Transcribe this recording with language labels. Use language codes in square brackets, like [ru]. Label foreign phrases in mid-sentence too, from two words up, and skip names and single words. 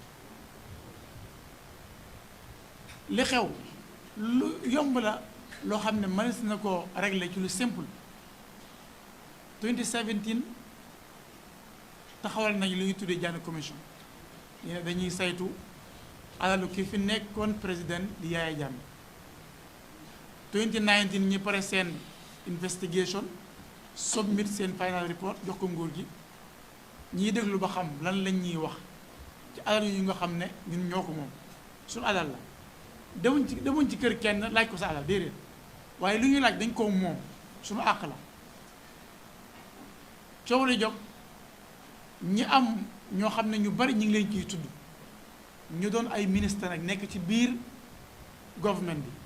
[wo] li xew lu yomb la loo xam ne mënees na ko régler ci lu simple 2017 taxawal nañ lu ñuy tuddee Janneh commission ñu ne dañuy saytu alalu ki fi nekkoon président di Yaya Jammeh 2019 ñi pare seen investigation submit seen [en] final report [wo] jox ko nguur gi ñiy déglu ba xam lan lañ ñuy wax ci alal yu nga xam ne ñun ñoo ko moom suñu alal la demuñ ci kër kenn laaj ko sa alal déedéet waaye lu ñuy laaj dañ ko moom suñu àq la coow li jóg ñi am ñoo xam ne ñu bari ñu ngi leen ciy tudd ñu doon ay ministre nag nekk ci biir government